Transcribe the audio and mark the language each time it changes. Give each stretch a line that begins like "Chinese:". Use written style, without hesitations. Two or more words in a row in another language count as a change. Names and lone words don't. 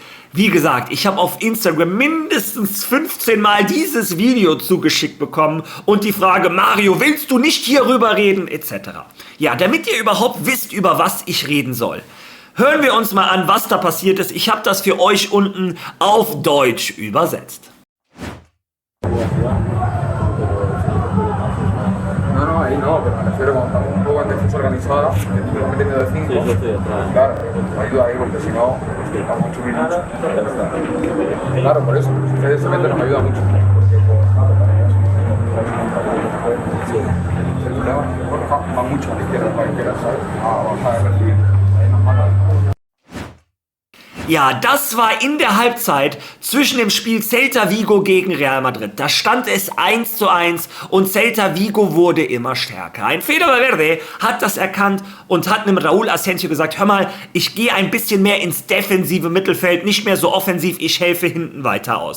German: Wie gesagt, ich habe auf Instagram mindestens 15 Mal dieses Video zugeschickt bekommen und die Frage, Mario, willst du nicht hierüber reden, etc. Ja, damit ihr überhaupt wisst, über was ich reden soll. Hören wir uns mal an, was da passiert ist. Ich habe das für euch unten auf Deutsch übersetzt.
Spanish: Ahí no, pero me refiero cuando estamos un poco en defensa organizada, que tú estás metiendo de 5, sí, claro, ayuda ahí porque si no, estamos 8 minutos. Claro, por eso, si ustedes se meten nos ayuda mucho. El problema es que va mucho a la izquierda, ¿sabes? A bajar de recibir, ahí nos mata.
German: Ja, das war in der Halbzeit zwischen dem Spiel Celta Vigo gegen Real Madrid. Da stand es 1:1 und Celta Vigo wurde immer stärker. Ein Fede Valverde hat das erkannt und hat einem Raúl Asensio gesagt, hör mal, ich gehe ein bisschen mehr ins defensive Mittelfeld, nicht mehr so offensiv, ich helfe hinten weiter aus.